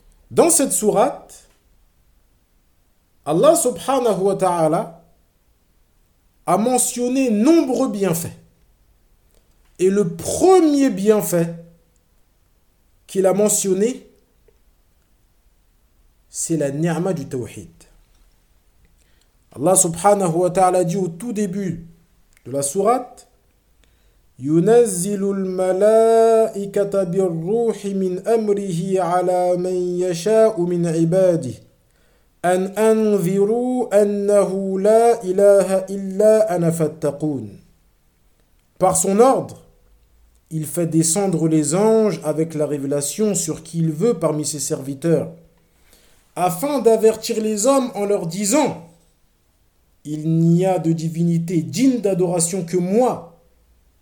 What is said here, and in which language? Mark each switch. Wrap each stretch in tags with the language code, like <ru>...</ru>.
<fr>Dans cette sourate, Allah subhanahu wa ta'ala a mentionné nombreux bienfaits. Et le premier bienfait qu'il a mentionné, c'est la ni'ma du tawhid.</fr> <ar>Allah subhanahu wa ta'ala</ar> <fr>dit au tout début de la sourate,</fr> <ar>يُنَزِّلُ الْمَلَائِكَةَ بِالرُّوحِ مِنْ أَمْرِهِ عَلَى مَنْ يَشَاءُ مِنْ عِبَادِهِ أَنْ أَنْذِرُوا أَنَّهُ لَا إِلَهَ إِلَّا أَنَا فَاتَّقُونَ.</ar> <fr>Par son ordre, il fait descendre les anges avec la révélation sur qui il veut parmi ses serviteurs, afin d'avertir les hommes en leur disant « Il n'y a de divinité digne d'adoration que moi ».</fr>